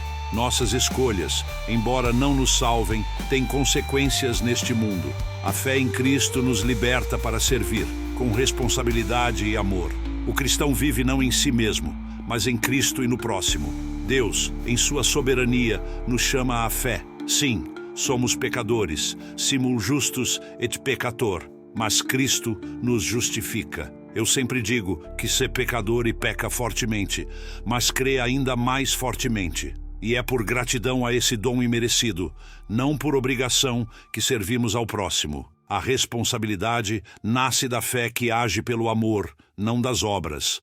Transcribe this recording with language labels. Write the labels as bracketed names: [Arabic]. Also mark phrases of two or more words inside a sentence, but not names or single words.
[Portuguese] Nossas escolhas, embora não nos salvem, têm consequências neste mundo. A fé em Cristo nos liberta para servir, com responsabilidade e amor. O cristão vive não em si mesmo, mas em Cristo e no próximo. Deus, em sua soberania, nos chama à fé. Sim, somos pecadores, [Latin] simul justus et peccator, [Portuguese] mas Cristo nos justifica. Eu sempre digo que ser pecador e peca fortemente, mas crê ainda mais fortemente. E é por gratidão a esse dom imerecido, não por obrigação, que servimos ao próximo. A responsabilidade nasce da fé que age pelo amor, não das obras.